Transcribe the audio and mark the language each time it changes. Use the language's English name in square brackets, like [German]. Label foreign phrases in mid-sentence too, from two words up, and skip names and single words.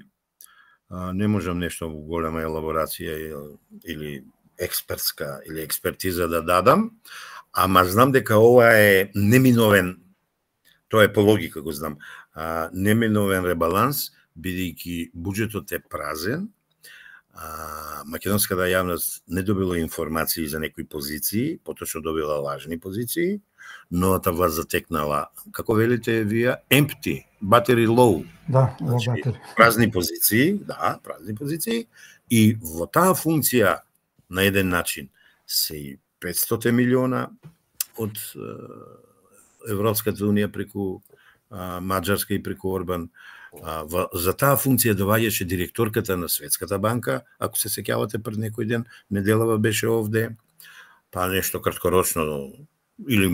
[Macedonian] Не можам нешто голема елаборација или експертска или експертиза да дадам, ама знам дека ова е неминовен, тоа е по логика го знам, неминовен ребаланс, бидејќи буџетот е празен, македонската јавност не добила информации за некои позиции, поточно добила лажни позиции, новата власт затекнала, како велите вие, [English] empty, battery low. [Macedonian] Да, значи, празни позиции, да, празни позиции, и во таа функција на еден начин се и 500 милиона од Европската унија преку Маđарска и преку Орбан. За таа функција доаѓаше директорката на Светската банка, ако се сеќавате пред некој ден, неделава беше овде, па нешто краткорочно или